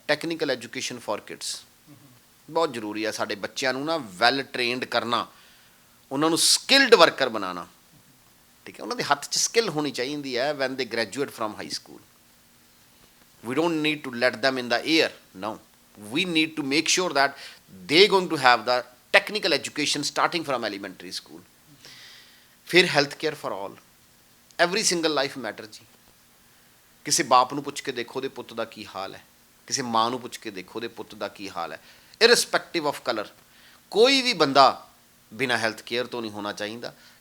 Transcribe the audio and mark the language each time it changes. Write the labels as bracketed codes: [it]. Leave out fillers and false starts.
[en] Technical education for kids ਬਹੁਤ ਜ਼ਰੂਰੀ ਹੈ। [pa] ਸਾਡੇ ਬੱਚਿਆਂ ਨੂੰ ਨਾ ਵੈਲ ਟ੍ਰੇਨਡ ਕਰਨਾ, ਉਹਨਾਂ ਨੂੰ ਸਕਿਲਡ ਵਰਕਰ ਬਣਾਉਣਾ। [en] ਠੀਕ ਹੈ, ਉਹਨਾਂ ਦੇ ਹੱਥ 'ਚ ਸਕਿੱਲ ਹੋਣੀ ਚਾਹੀਦੀ ਹੈ when they graduate from high school. We don't need to let them in the air, no. we need to make sure that they're going to have the technical education starting from elementary school. ਫਿਰ health care for all, every single life matter ਜੀ। [pa] ਕਿਸੇ ਬਾਪ ਨੂੰ ਪੁੱਛ ਕੇ ਦੇਖੋ ਉਹਦੇ ਪੁੱਤ ਦਾ ਕੀ ਹਾਲ ਹੈ, ਕਿਸੇ ਮਾਂ ਨੂੰ ਪੁੱਛ ਕੇ ਦੇਖੋ ਉਹਦੇ ਪੁੱਤ ਦਾ ਕੀ ਹਾਲ ਹੈ, ਇਰਰਿਸਪੈਕਟਿਵ ਆਫ ਕਲਰ। ਕੋਈ ਵੀ ਬੰਦਾ ਬਿਨਾਂ ਹੈਲਥ ਕੇਅਰ ਤੋਂ ਨਹੀਂ ਹੋਣਾ ਚਾਹੀਦਾ।